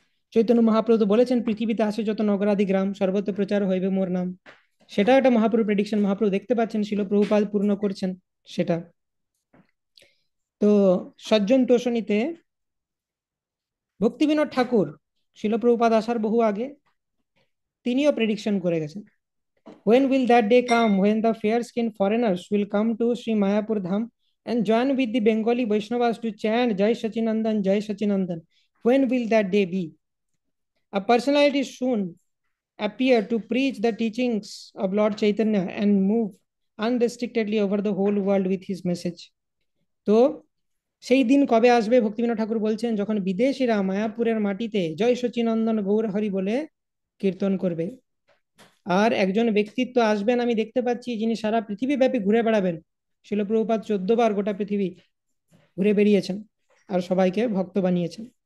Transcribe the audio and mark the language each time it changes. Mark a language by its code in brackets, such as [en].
[bn] চৈতন্য মহাপ্রভু তো বলেছেন পৃথিবীতে আসে যত নগরাদি গ্রাম সর্বত্র প্রচার হইবে মোর নাম। সেটাও একটা মহাপ্রভু প্রেডিকশন, মহাপ্রভু দেখতে পাচ্ছেন, শিল প্রভুপাদ পূর্ণ করছেন সেটা। তো সজ্জন তোষণীতে ভক্তিবিনোদ ঠাকুর শিল প্রভুপাদ আসার বহু আগে তিনিও প্রেডিকশন করে গেছেন। [en] When will that day come when the fair-skinned foreigners will come to Sri Mayapur Dham and join with the Bengali Vaishnavas to chant Jai Sachinandan, Jai Sachinandan? When will that day be? A personality soon appear to preach the teachings of Lord Chaitanya and move unrestrictedly over the whole world with his message. [bn] তো সেই দিন কবে আসবে ভক্তিবিনোদ ঠাকুর বলছেন, যখন বিদেশিরা মায়াপুরের মাটিতে জয় সচিনন্দন গৌর হরি বলে কীর্তন করবে। আর একজন ব্যক্তিত্ব আসবেন আমি দেখতে পাচ্ছি, যিনি সারা পৃথিবী ব্যাপী ঘুরে বেড়াবেন। শিল প্রভুপাদ 14 বার গোটা পৃথিবী ঘুরে বেরিয়েছেন আর সবাইকে ভক্ত বানিয়েছেন।